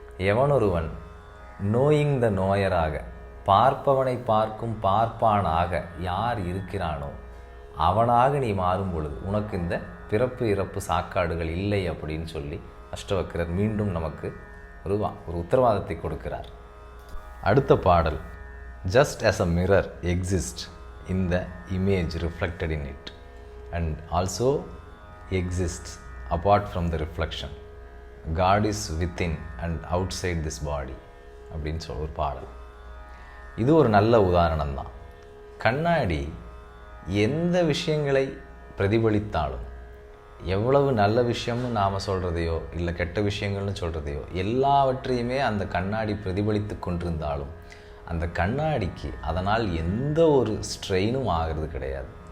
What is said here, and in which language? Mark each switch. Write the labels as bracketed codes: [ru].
[ta] எவனொருவன் [en] knowing the [ta] நோயராக, பார்ப்பவனை பார்க்கும் பார்ப்பானாக யார் இருக்கிறானோ அவனாக நீ மாறும் பொழுது உனக்கு இந்த பிறப்பு இறப்பு சாக்காடுகள் இல்லை அப்படின்னு சொல்லி அஷ்டவக்கரர் மீண்டும் நமக்கு ஒரு உத்தரவாதத்தை கொடுக்கிறார். அடுத்த பாடல், [en] just as a mirror exists in the image reflected in it and also exists apart from the reflection, God is within and outside this body [ta] அப்படின்னு ஒரு பாடல். இது ஒரு நல்ல உதாரணம் தான். கண்ணாடி எந்த விஷயங்களை பிரதிபலித்தாலும், எவ்வளவு நல்ல விஷயம்னு நாம் சொல்கிறதையோ இல்லை கெட்ட விஷயங்கள்னு சொல்கிறதையோ எல்லாவற்றையுமே அந்த கண்ணாடி பிரதிபலித்து கொண்டிருந்தாலும் அந்த கண்ணாடிக்கு அதனால் எந்த ஒரு ஸ்ட்ரெயினும் ஆகிறது கிடையாது.